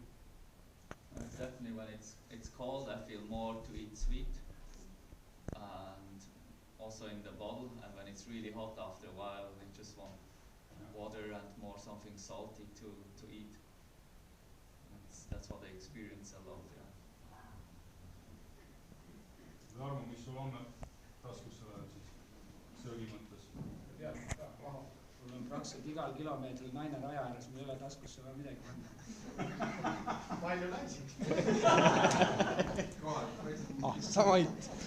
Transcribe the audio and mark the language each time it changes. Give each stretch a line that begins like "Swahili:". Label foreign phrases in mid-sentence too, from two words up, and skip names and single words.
English: Definitely when it's cold, I feel more to eat sweet, and also in the bottle. And when it's really hot, after a while, we just want water and more something salty to eat. That's what I experience a lot. Yeah.
Estonian: Tarmo, mis sul on taskus siis söögi mõttes? tead, mul on praktiliselt igal kilomeetril naine raja ääres, mul ei ole taskusse vaja midagi panna. palju naisi? Samait.